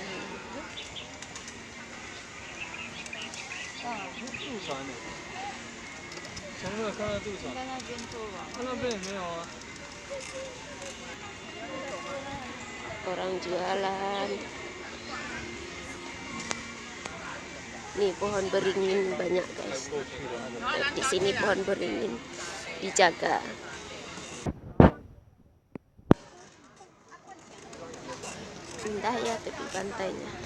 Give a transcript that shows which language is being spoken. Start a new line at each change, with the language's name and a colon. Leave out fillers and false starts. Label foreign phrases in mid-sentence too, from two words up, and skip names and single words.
Chinese: 渡船的，从那看到渡船。在那边坐吧。那边也没有啊。
Indonesian: Orang jualan. Nih pohon beringin banyak guys. Di sini pohon beringin dijaga. Indah ya tepi pantainya.